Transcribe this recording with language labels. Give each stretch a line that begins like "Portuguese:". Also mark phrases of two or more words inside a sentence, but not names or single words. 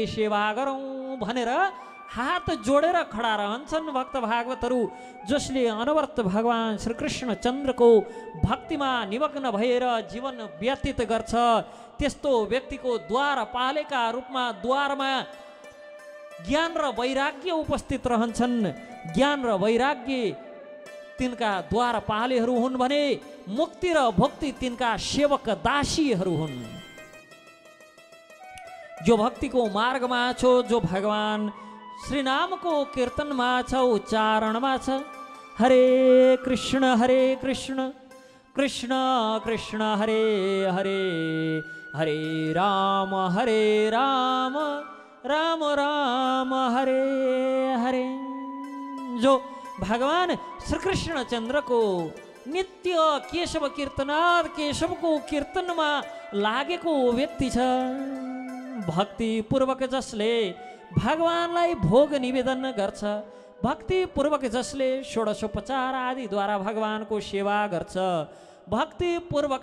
Nepali: सेवा गरौँ भनेर हात जोडेर खडा रहन्छन् भक्त भागवतहरू जसले अनवरत भगवान श्रीकृष्ण चन्द्रको भक्तिमा निमग्न भएर जीवन व्यतीत गर्छ त्यस्तो व्यक्तिको द्वार पालेका रूपमा द्वारमा ज्ञान र वैराग्य उपस्थित रहन्छन् ज्ञान र वैराग्य तिनका द्वार पालेहरू हुन् भने मुक्ति र भक्ति तिनका सेवक दासीहरू हुन् जो भक्तिको मार्गमा छौ जो भगवान श्री नामको कीर्तनमा छ उच्चारणमा छ हरे कृष्ण कृष्ण कृष्ण हरे हरे हरे राम राम राम हरे हरे जो भगवान श्रीकृष्ण चन्द्रको नित्य केशव कीर्तनाद केशवको कीर्तनमा लागेको व्यक्ति छ भक्ति पूर्वक जसले भगवानलाई भोग निवेदन गर्छ भक्ति पूर्वक जसले षोडशोपचार आदिद्वारा भगवानको सेवा गर्छ भक्ति पूर्वक